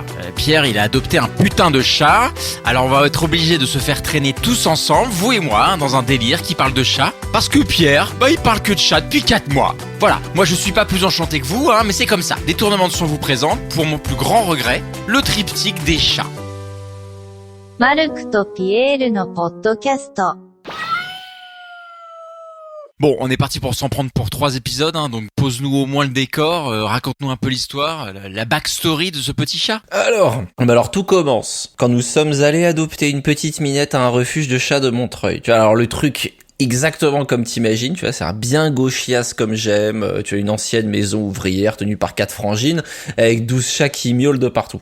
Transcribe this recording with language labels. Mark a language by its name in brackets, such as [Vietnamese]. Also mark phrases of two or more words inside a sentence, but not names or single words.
[French] Pierre, il a adopté un putain de chat, alors on va être obligé de se faire traîner tous ensemble, vous et moi, dans un délire qui parle de chat. Parce que Pierre, il parle que de chat depuis 4 mois. Voilà, moi je suis pas plus enchanté que vous, mais c'est comme ça. Détournement de son vous présente, pour mon plus grand regret, le triptyque des chats. [Japanese] マルクとピエールのポッドキャスト。 [French] Bon, on est parti pour s'en prendre pour 3 épisodes, donc pose-nous au moins le décor, raconte-nous un peu l'histoire, la backstory de ce petit chat. Alors tout commence quand nous sommes allés adopter une petite minette à un refuge de chats de Montreuil. Tu vois, alors le truc exactement comme t'imagines, tu vois, c'est un bien gauchiasse comme j'aime, tu as une ancienne maison ouvrière tenue par 4 frangines, avec 12 chats qui miaulent de partout.